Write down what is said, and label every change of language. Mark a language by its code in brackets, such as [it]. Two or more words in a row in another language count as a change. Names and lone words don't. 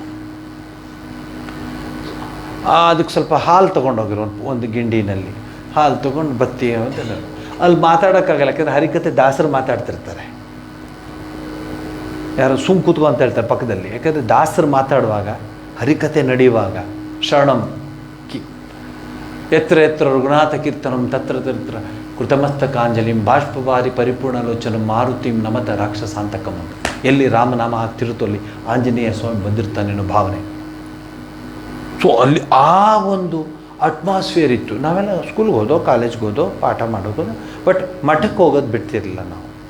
[kn] ಅದಕ್ಕೆ ಸ್ವಲ್ಪ ಹಾಲು ತೊಗೊಂಡೋಗಿರೋ ಒಂದು ಗಿಂಡಿನಲ್ಲಿ ಹಾಲು ತೊಗೊಂಡು ಬತ್ತಿ ಅಂತ ಅಲ್ಲಿ ಮಾತಾಡೋಕ್ಕಾಗಲ್ಲ, ಯಾಕಂದರೆ ಹರಿಕತೆ ದಾಸರು ಮಾತಾಡ್ತಿರ್ತಾರೆ. ಯಾರೋ ಸುಮ್ ಕೂತ್ಕೊ ಅಂತ ಹೇಳ್ತಾರೆ ಪಕ್ಕದಲ್ಲಿ, ಯಾಕಂದರೆ ದಾಸರು ಮಾತಾಡುವಾಗ, ಹರಿಕತೆ ನಡೆಯುವಾಗ ಶರಣಂ [sa] ಎತ್ತರ ಎತ್ತರ ರಘುನಾಥ ಕೀರ್ತನಂ ತತ್ರ ತತ್ರ ಕೃತಮಸ್ತಕಾಂಜಲಿಂ ಬಾಷ್ಪವಾರಿ ಪರಿಪೂರ್ಣಲೋಚನಂ ಮಾರುತಿಂ ನಮತ ರಾಕ್ಷಸಾಂತಕಂ [kn] ಅಂತ. ಎಲ್ಲಿ ರಾಮನಾಮ ಆಗ್ತಿರುತ್ತೋ ಅಲ್ಲಿ ಆಂಜನೇಯ ಸ್ವಾಮಿ ಬಂದಿರ್ತಾನೇನೋ ಭಾವನೆ. ಸೊ ಅಲ್ಲಿ ಆ ಒಂದು ಅಟ್ಮಾಸ್ಫಿಯರ್ ಇತ್ತು. ನಾವೆಲ್ಲ ಸ್ಕೂಲ್ಗೆ ಹೋದೋ, ಕಾಲೇಜ್ಗೆ ಹೋದೋ, ಪಾಠ ಮಾಡೋದು, ಬಟ್ ಮಠಕ್ಕೆ ಹೋಗೋದು ಬಿಡ್ತಿರಲಿಲ್ಲ ನಾವು.